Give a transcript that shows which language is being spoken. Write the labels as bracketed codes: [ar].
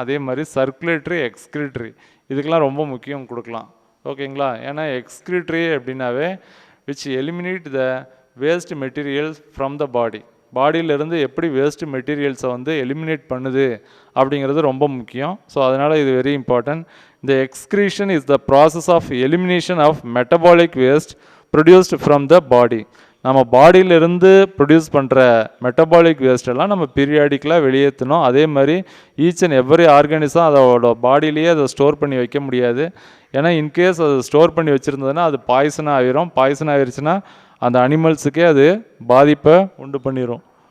[ta] அதே மாதிரி circulatory, excretory இதுக்கெல்லாம் ரொம்ப முக்கியம் கொடுக்கலாம். ஓகேங்களா, ஏன்னா எக்ஸ்கிரிட்டரி அப்படின்னாவே [en] Which eliminate the waste materials from the body. [ta] பாடியிலேருந்து எப்படி வேஸ்ட் மெட்டீரியல்ஸை வந்து எலிமினேட் பண்ணுது அப்படிங்கிறது ரொம்ப முக்கியம். ஸோ அதனால் இது very important. [en] The excretion is the process of elimination of metabolic waste produced from the body. [ta] நம்ம பாடியிலிருந்து ப்ரொடியூஸ் பண்ணுற மெட்டபாலிக் வேஸ்ட்டெல்லாம் நம்ம பீரியாடிக்கலாக வெளியேற்றணும். அதே மாதிரி [en] each and every organism [ta] அதோட பாடியிலேயே அதை ஸ்டோர் பண்ணி வைக்க முடியாது. ஏன்னா இன்கேஸ் அது ஸ்டோர் பண்ணி வச்சுருந்ததுன்னா அது பாய்சனாக ஆகிரும். பாய்சன் ஆகிருச்சுன்னா அந்த அனிமல்ஸுக்கே அது பாதிப்பை உண்டு பண்ணிடும்.